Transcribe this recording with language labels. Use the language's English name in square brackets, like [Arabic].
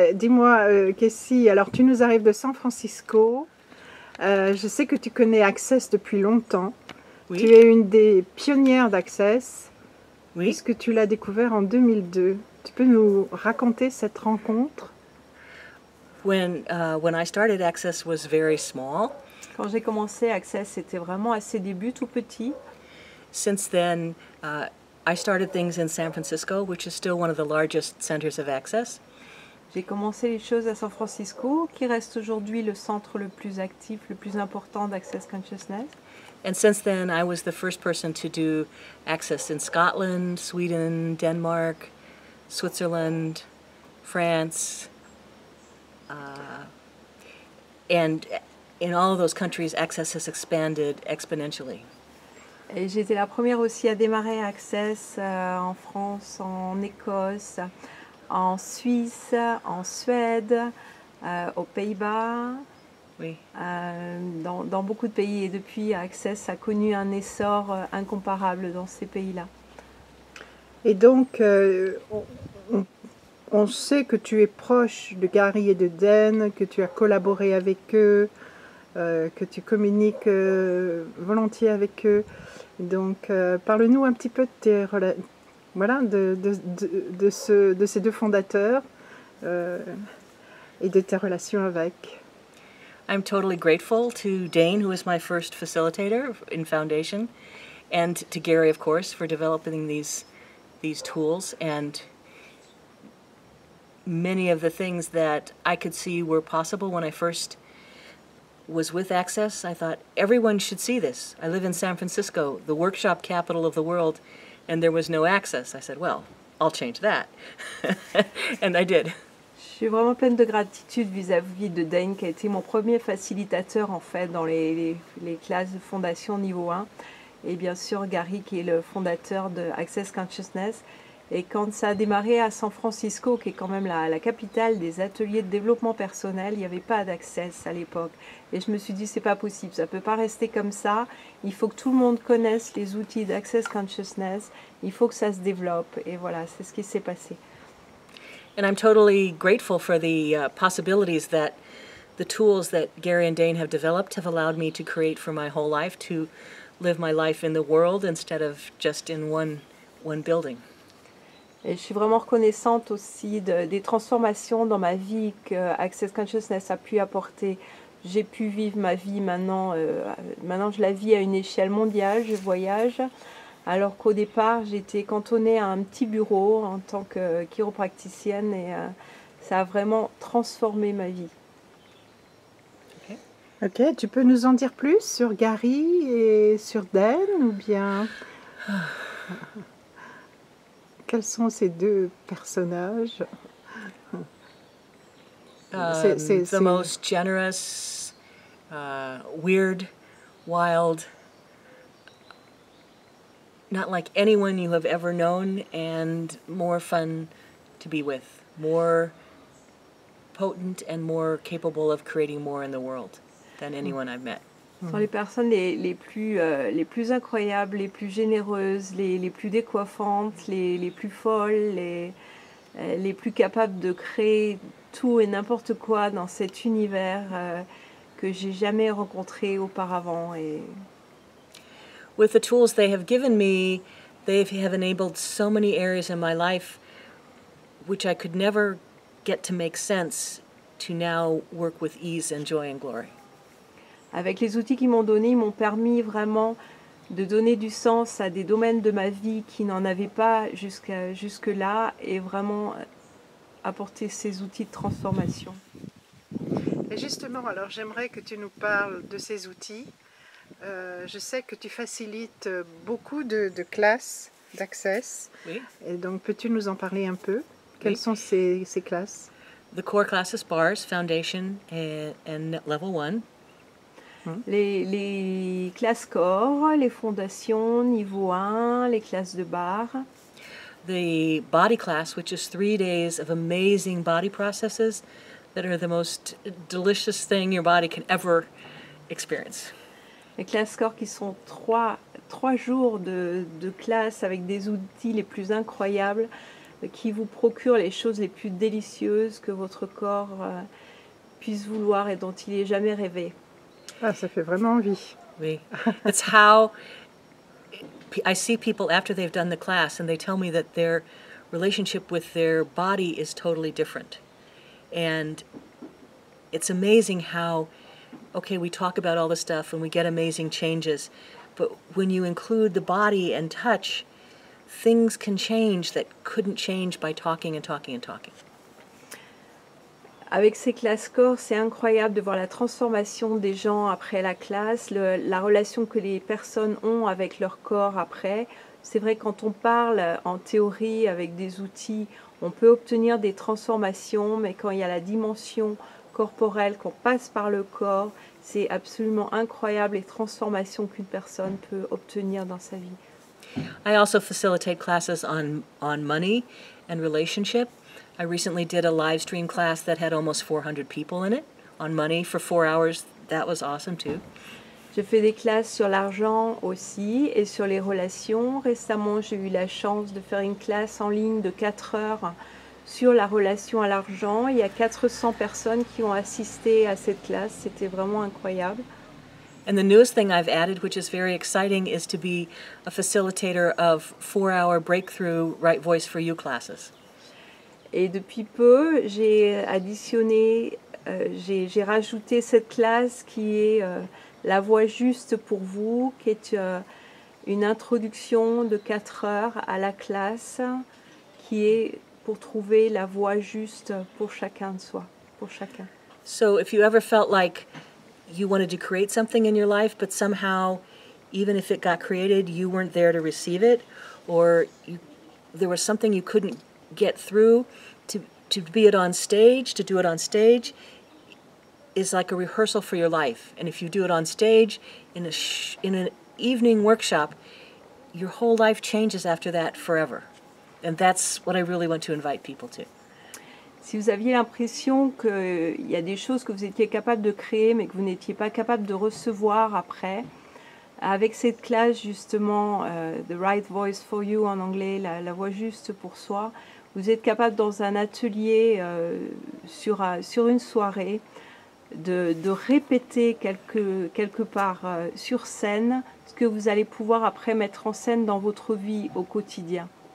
[French] Dis-moi, Casey, alors tu nous arrives de San Francisco. Je sais que tu connais Access depuis longtemps. Oui. Tu es une des pionnières d'Access, Oui. puisque tu l'as découvert en 2002. Tu peux nous raconter cette rencontre? [English] When I started, Access was very small. [French] Quand j'ai commencé, Access, c'était vraiment à ses débuts, tout petit. [English] Since then, I started things in San Francisco, which is still one of the largest centers of Access. [French] J'ai commencé les choses à San Francisco, qui reste aujourd'hui le centre le plus actif, le plus important d'Access Consciousness. [English] And since then, I was the first person to do Access in Scotland, Sweden, Denmark, Switzerland, France, and in all of those countries, Access has expanded exponentially. [French] Et j'étais la première aussi à démarrer Access en France, en Écosse, en Suisse, en Suède, aux Pays-Bas, Oui. dans beaucoup de pays. Et depuis, Access a connu un essor incomparable dans ces pays-là. Et donc, on sait que tu es proche de Gary et de Dan, que tu as collaboré avec eux, que tu communiques volontiers avec eux. Donc, parle-nous un petit peu de tes voilà, de ces deux fondateurs et de tes relations avec. [English] I'm totally grateful to Dane, who was my first facilitator in Foundation, and to Gary, of course, for developing these tools. And many of the things that I could see were possible when I first was with Access, I thought, everyone should see this. I live in San Francisco, the workshop capital of the world, and there was no Access. I said, well, I'll change that. And I did. [French] Je suis vraiment pleine de gratitude vis-à-vis de Dane, qui a été mon premier facilitateur en fait dans les classes de fondation niveau 1. Et bien sûr Gary, qui est le fondateur de Access Consciousness. Et quand ça a démarré à San Francisco, qui est quand même la capitale des ateliers de développement personnel, il n'y avait pas d'Access à l'époque. Et je me suis dit, c'est pas possible, ça ne peut pas rester comme ça. Il faut que tout le monde connaisse les outils d'Access Consciousness. Il faut que ça se développe. Et voilà, c'est ce qui s'est passé. [English] And I'm totally grateful for the possibilities that the tools that Gary and Dane have developed have allowed me to create for my whole life, to live my life in the world instead of just in one building. [French] Et je suis vraiment reconnaissante aussi des transformations dans ma vie que Access Consciousness a pu apporter. J'ai pu vivre ma vie maintenant, maintenant je la vis à une échelle mondiale, je voyage. Alors qu'au départ, j'étais cantonnée à un petit bureau en tant que chiropracticienne et ça a vraiment transformé ma vie. Ok, tu peux nous en dire plus sur Gary et sur Dan ou bien quels sont ces deux personnages? [English] The most generous, weird, wild, not like anyone you have ever known, and more fun to be with, more potent and more capable of creating more in the world than anyone I've met. [French] Ce sont les personnes les plus incroyables, les plus généreuses, les plus décoiffantes, les plus folles, les plus capables de créer tout et n'importe quoi dans cet univers que j'ai jamais rencontré auparavant. Et [English] with the tools they have given me, they have enabled so many areas in my life which I could never get to make sense to now work with ease and joy and glory. [French] Avec les outils qu'ils m'ont donnés, ils m'ont permis vraiment de donner du sens à des domaines de ma vie qui n'en avaient pas jusque-là et vraiment apporter ces outils de transformation. Et justement, alors j'aimerais que tu nous parles de ces outils. Je sais que tu facilites beaucoup de classes d'Access. Oui. Et donc, peux-tu nous en parler un peu? Quelles sont ces classes? [English] The core classes, bars, foundation, and level 1. [French] Les classes corps, les fondations, niveau 1, les classes de bar. [English] the body class, which is 3 days of amazing body processes that are the most delicious thing your body can ever experience. [French] Les classes corps qui sont trois jours de classe avec des outils les plus incroyables qui vous procurent les choses les plus délicieuses que votre corps puisse vouloir et dont il n'ait jamais rêvé. Ah, ça fait vraiment envie. Oui. [English] It's how I see people after they've done the class and they tell me that their relationship with their body is totally different. And it's amazing how, okay, we talk about all this stuff and we get amazing changes, but when you include the body and touch, things can change that couldn't change by talking and talking and talking. [French] Avec ces classes corps, c'est incroyable de voir la transformation des gens après la classe, la relation que les personnes ont avec leur corps après. C'est vrai, quand on parle en théorie avec des outils, on peut obtenir des transformations, mais quand il y a la dimension corporelle, qu'on passe par le corps, c'est absolument incroyable les transformations qu'une personne peut obtenir dans sa vie. [English] I also facilitate classes on money and relationship. I recently did a live stream class that had almost 400 people in it on money for 4 hours. That was awesome too. [French] Je fais des classes sur l'argent aussi et sur les relations. Récemment, j'ai eu la chance de faire une classe en ligne de 4 heures sur la relation à l'argent. Il y a 400 personnes qui ont assisté à cette classe. C'était vraiment incroyable. [English] And the newest thing I've added, which is very exciting, is to be a facilitator of 4-hour breakthrough Right Voice for You classes. [French] Et depuis peu, j'ai additionné, j'ai rajouté cette classe qui est la voix juste pour vous, qui est une introduction de 4 heures à la classe, qui est pour trouver la voix juste pour chacun de soi, pour chacun. [English] So if you ever felt like you wanted to create something in your life, but somehow, even if it got created, you weren't there to receive it, or there was something you couldn't get through, to be it on stage, to do it on stage is like a rehearsal for your life. And if you do it on stage in an evening workshop, your whole life changes after that forever. And that's what I really want to invite people to. [French] Si vous aviez l'impression qu'il y a des choses que vous étiez capable de créer mais que vous n'étiez pas capable de recevoir après, avec cette classe justement, The Right Voice for You en anglais, la voix juste pour soi, vous êtes capable dans un atelier sur une soirée de répéter quelque part sur scène ce que vous allez pouvoir après mettre en scène dans votre vie au quotidien.